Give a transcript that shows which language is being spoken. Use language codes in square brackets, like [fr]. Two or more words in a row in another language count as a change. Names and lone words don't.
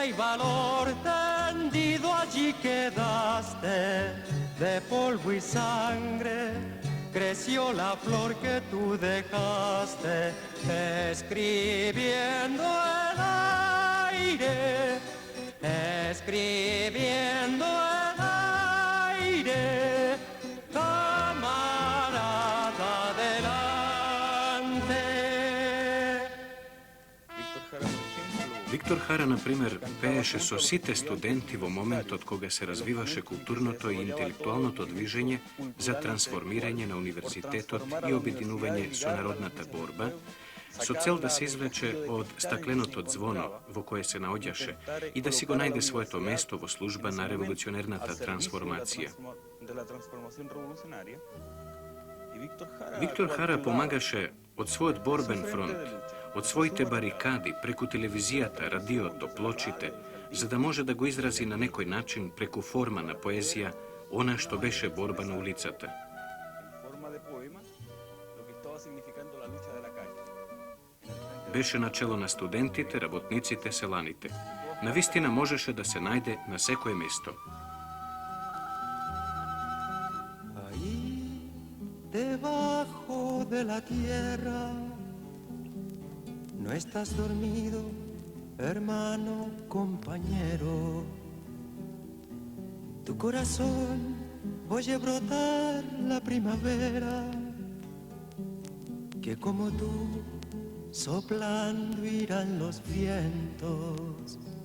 [es] y valor, tendido allí quedaste, de polvo y sangre creció la flor que tú dejaste, escribiendo el aire, escribiendo el aire, camarada adelante. [mk] Виктор Хара, на пример, пееше со сите студенти во момент од кога се развиваше културното и интелектуалното движење за трансформирање на универзитетот и обединување сународната борба, со цел да се извлече од стакленотод ѕвоно во које се наоѓаше и да си го најде своје то место во служба на револуционерната трансформација. Виктор Хара помагаше од својот борбен фронт, од своите барикади, преку телевизијата, радиото, плочите, за да може да го изрази на некој начин преку форма на поезија, она што беше борба на улицата. Беше начело на студентите, работниците, селаните. Навистина можеше да се најде на секое место. [es] Ahí, debajo de la tierra, no estás dormido, hermano, compañero. Tu corazón oye brotar la primavera, que como tú soplando irán los vientos.